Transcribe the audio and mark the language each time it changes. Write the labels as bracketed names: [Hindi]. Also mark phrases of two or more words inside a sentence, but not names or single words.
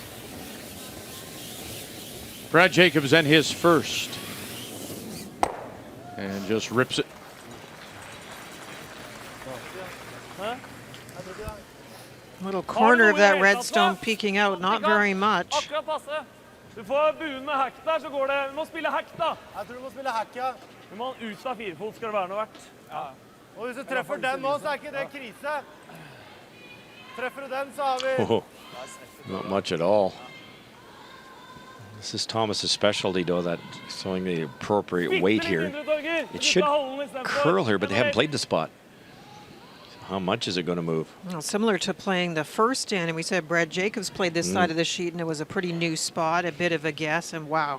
[English] Brad Jacobs and his first. And just rips it. Little corner of that redstone peeking out, not very much. [Norwegian] Akkurat passe. Du får buen med hack der, så går det. Du må spille hack, da. Jeg tror du må spille hack, ja. Du må ut av 4-fot, skal det være noe verdt. Ja. Og hvis du treffer den nå, så ikke det krise. Treffer du den, så har vi... [English] Oh, not much at all. This is Thomas's specialty, though, that showing the appropriate weight here. It should curl here, but they haven't played the spot. So how much is it going to move? Well, similar to playing the first stand, and we said Brad Jacobs played this side of the sheet, and it was a pretty new spot, a bit of a guess, and wow.